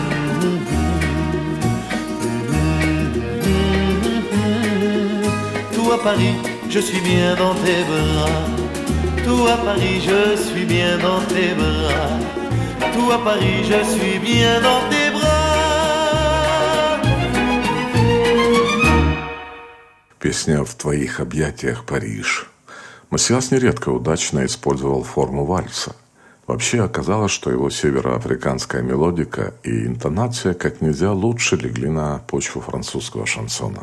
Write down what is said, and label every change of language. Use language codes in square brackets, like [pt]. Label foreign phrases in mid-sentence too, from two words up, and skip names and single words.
[fr] Toi Paris, je suis bien dans tes bras. Tout à Paris, je suis bien dans tes bras. Tout à Paris, je suis bien dans tes bras. [ru] Песня «В твоих объятиях, Париж». Матиас нередко удачно использовал форму вальса. Вообще оказалось, что его североафриканская мелодика и интонация как нельзя лучше легли на почву французского шансона.